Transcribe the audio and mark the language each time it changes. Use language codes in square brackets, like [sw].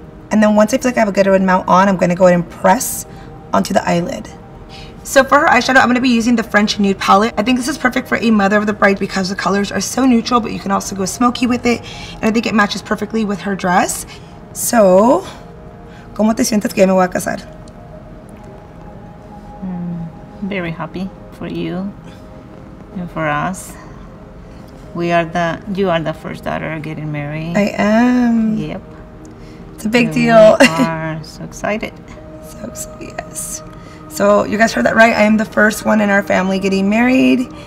[en] And then once I feel like I have a good amount on, I'm going to go ahead and press onto the eyelid. So for her eyeshadow, I'm going to be using the French Nude palette. I think this is perfect for a mother of the bride because the colors are so neutral, but you can also go smoky with it. And I think it matches perfectly with her dress. [es] So, ¿cómo te sientes que me voy a casar? [en] Very happy for you and for us. You are the first daughter getting married. I am. Yep. It's a big deal. We are so excited. So yes. So you guys heard that right. I am the first one in our family getting married.